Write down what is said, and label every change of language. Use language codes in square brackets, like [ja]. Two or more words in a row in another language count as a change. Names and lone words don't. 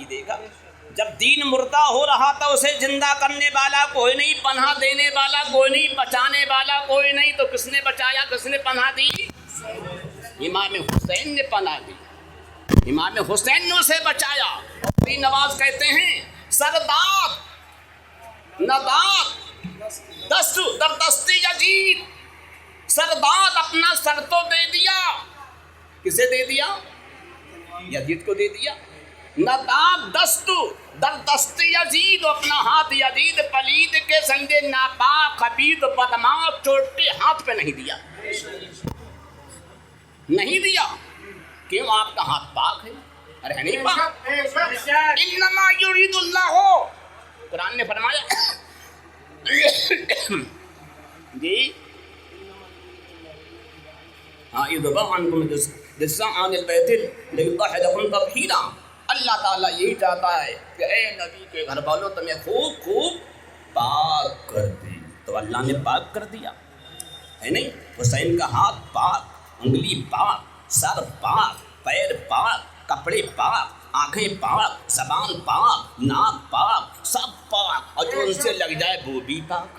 [ur] دے گا جب دین مردہ ہو رہا تھا اسے زندہ کرنے والا کوئی نہیں، پناہ دینے والا کوئی نہیں، بچانے والا کوئی نہیں، تو کس نے بچایا، کس نے پناہ دی؟ امام حسین نے پناہ دی، امام حسین نے اسے بچایا۔ غریب نواز کہتے ہیں [fa] سرداد نداد دست در دستی یزید، [ur] سرداد اپنا سر تو دے دیا، کسے دے دیا؟ یزید کو دے دیا۔ [fa] نداد دست در دست یزید، [ur] اپنا ہاتھ یزید پلید کے سنگے ناپاک خبیث بدماش چوٹے ہاتھ پہ نہیں دیا، نہیں دیا۔ کیوں؟ آپ کا ہاتھ پاک ہے؟ ارے نہیں پاک؟ [ar] انما یرید اللہ، [ur] قرآن نے فرمایا جی ہاں [ar] یذبح عنکم الرجس عن البیت لیطہرکم تطہیرا، [ur] اللہ تعالیٰ یہی چاہتا ہے کہ اے نبی کے گھر والوں تمہیں خوب خوب پاک کر دے، تو اللہ نے پاک کر دیا ہے نہیں؟ حسین کا ہاتھ پاک، انگلی پاک، سر پاک، پیر پاک، کپڑے پاک، آنکھیں پاک، زبان پاک، ناک پاک، سب پاک، اور جو ان سے لگ جائے وہ بھی پاک۔